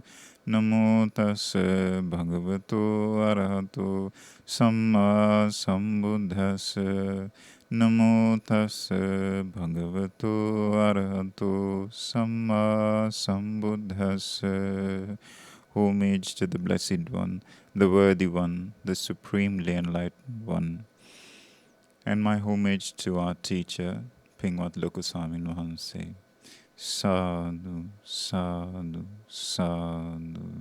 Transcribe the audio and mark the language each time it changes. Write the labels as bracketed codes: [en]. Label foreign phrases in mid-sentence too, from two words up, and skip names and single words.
[pi] Namo tassa bhagavato arahato samma sambuddhassa. Namo tassa bhagavato arahato samma sambuddhassa. [en] Homage to the Blessed One, the Worthy One, the Supremely Enlightened One. And my homage to our teacher, Pingwat Lokoswami Wahanse. [pi] Sadhu, sadhu, sadhu.